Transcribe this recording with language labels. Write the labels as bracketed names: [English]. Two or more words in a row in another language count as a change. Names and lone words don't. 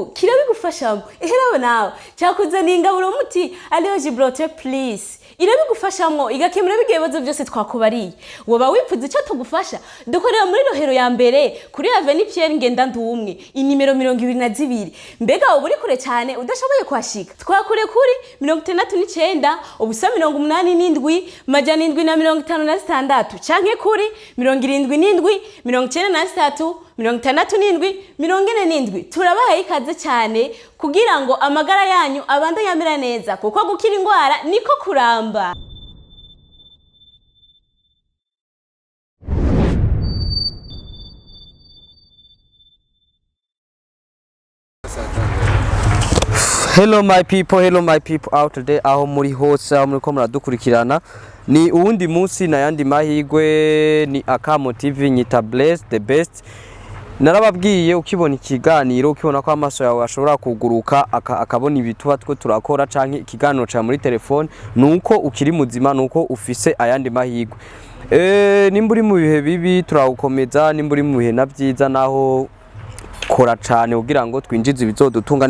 [Rundi] kirabigufashamo eherawe nawe cyakuzaniye ingaburo muti Allergy Blotte please irabigufashamo igakemura bigebazo byose twakubariye woba wipfuza icyo tugufasha dukorera muri rohero ya mbere kuri Avenue Pierre ngenda ndumwe inimero 22 mbega uburi kure cyane udashoboye kwashika twakure kuri 69 ubusa 87 majana 756 canke kuri 77 93 67 turabahaye ikaze cyane kugira ngo amagara yanyu abande yamera neza kuko gukira indwara niko kuramba. [English] Hello my people out there [Rundi] aho muri hose muri ko muradukurikirana ni uwundi munsi na yandi mahigwe ni Akamo TV nyita [English] Bless the best. [Rundi] Narababwiye ukibona ikiganiro ukibona ko amaso yawe ashobora kuguruka akabona ibituba two turakora canke ikiganiro ca muri telefone nuko ukiri muzima nuko ufise ayandi mahigwe. Nimburi mu bihe bibi turagukomeza nimburi mu bihe navyiza naho kora cyane kugira ngo twinjize ibizodutunga